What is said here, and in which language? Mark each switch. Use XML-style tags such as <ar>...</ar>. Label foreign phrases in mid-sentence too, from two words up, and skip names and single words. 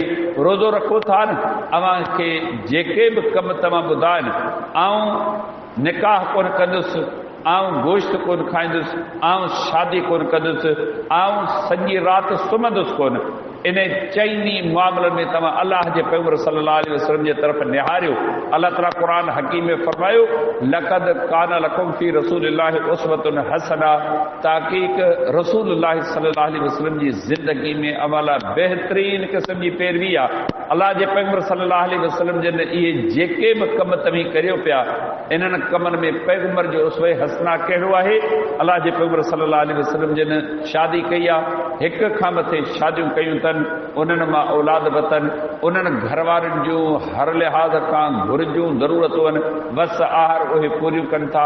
<sd>रोज़ो रखो था न, अव्हां खे जेके बि कम तव्हां ॿुधा आहिनि, आऊं निकाह कोन कंदुसि, आऊं गोश्त कोन खाईंदुसि, आऊं शादी कोन कंदुसि, आऊं सॼी राति सुम्हंदुसि कोन, इन चइनी मामलनि में तव्हां अलाह जे पैगंबर</sd> <ar>صلى الله عليه وسلم</ar> <sd>जे तरफ़ निहारियो। अलाह ताला क़ुरान हकीम में फरमायो,</sd> <ar>لقد كان لكم في رسول الله أسوة حسنة.</ar> <sd>ताक़ीक़ रसूलुल्लाह</sd> <ar>صلى الله عليه وسلم</ar> <sd>जी ज़िंदगी में अमल बेहतरीन क़िस्म जी पैरवी आहे। अलाह जे पैगंबर</sd> <ar>صلى الله عليه وسلم</ar> <sd>जन इहे जेके बि कम तव्हीं करियो पिया, इन्हनि कमनि में पैगंबर जो उसवे हसना कहिड़ो आहे? अलाह जे पैगंबर</sd> <ar>صلى الله عليه وسلم</ar> <sd>जन शादी कई आहे, हिक खां मथे शादियूं कयूं अथनि, उन्हनि मां औलाद वतनि, उन्हनि घर वारनि जूं हर लिहाज़ खां घुर्जूं ज़रूरतूं आहिनि, बस आहार उहे पूरियूं कनि था।</sd>